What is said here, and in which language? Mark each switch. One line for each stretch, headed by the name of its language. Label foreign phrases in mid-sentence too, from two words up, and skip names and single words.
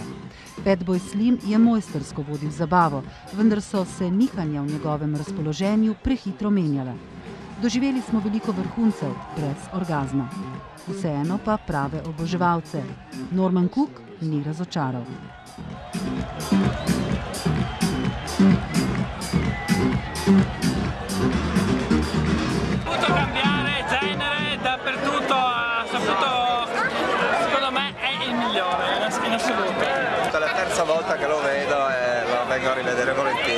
Slovenian: Fatboy Slim je mojstersko vodil zabavo, vendar so se nihanja v njegovem razpoloženju prehitro menjala. Doživeli smo veliko vrhuncev, brez orgazma. Vseeno pa prave oboževalce. Norman Cook ni razočaral.
Italian: Cambiare genere dappertutto, ha saputo, secondo me è il migliore in assoluto. È la terza volta che lo vedo e lo vengo a rivedere volentieri.